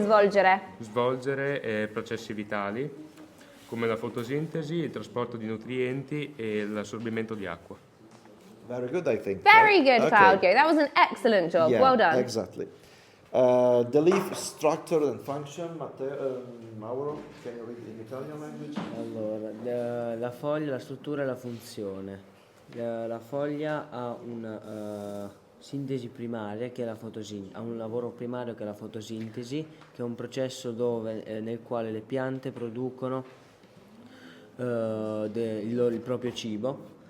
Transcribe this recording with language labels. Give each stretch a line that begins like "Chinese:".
Italian: svolgere processi vitali come la fotosintesi, il trasporto di nutrienti e l'assorbimento di acqua.
English: Very good, I think. Very right? good, Claudio. That was an excellent job. Yeah, well done. Exactly. The leaf structure and function, Mauro, can you read in Italian language?
Italian: Allora, la foglia, la struttura e la funzione. La foglia ha una sintesi primaria che è la fotosintesi, ha un lavoro primario che è la fotosintesi, che è un processo nel quale le piante producono il proprio cibo.